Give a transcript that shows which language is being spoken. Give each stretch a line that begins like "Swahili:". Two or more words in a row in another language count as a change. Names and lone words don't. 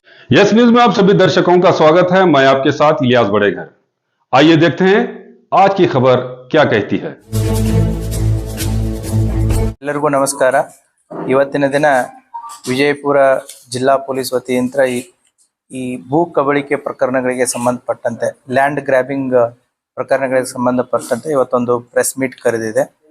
Hindi: यस न्यूज में आप सभी दर्शकों का स्वागत है। मैं आपके साथ इलियास बड़ेघर। आइए देखते हैं आज की खबर क्या कहती है।
Kannada: ಎಲ್ಲರಿಗೂ ನಮಸ್ಕಾರ। ಇವತ್ತಿನ ದಿನ ವಿಜಯಪುರ ಜಿಲ್ಲಾ ಪೊಲೀಸ್ ವತಿಯಿಂದ ಈ ಭೂ ಕಬಳಿಕೆ ಪ್ರಕರಣಗಳಿಗೆ ಸಂಬಂಧಪಟ್ಟಂತೆ
English: land grabbing
Kannada: ಪ್ರಕರಣಗಳಿಗೆ ಸಂಬಂಧಪಟ್ಟಂತೆ ಇವತ್ತೊಂದು
English: press meet
Kannada: ಕರೆದಿದೆ।